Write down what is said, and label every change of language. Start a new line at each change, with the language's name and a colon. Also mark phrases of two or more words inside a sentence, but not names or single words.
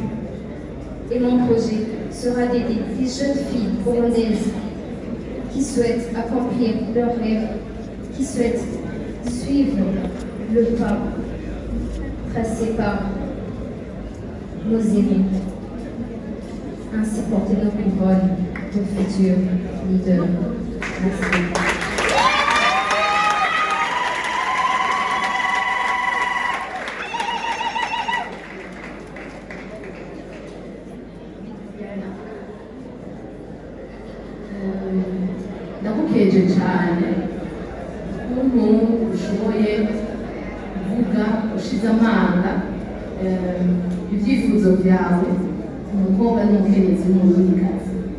French: Et mon projet sera d'aider des jeunes filles burundaises qui souhaitent accomplir leurs rêves, qui souhaitent suivre le pas tracé par nos aînés, ainsi porter nos couronnes de futurs leaders. Merci.
Rundi: ndagukeje cyane umuntu ushoboye kuvuga ushize amanga ibyifuzo byawe umukobwa n'umukenyezi n'umurundikazi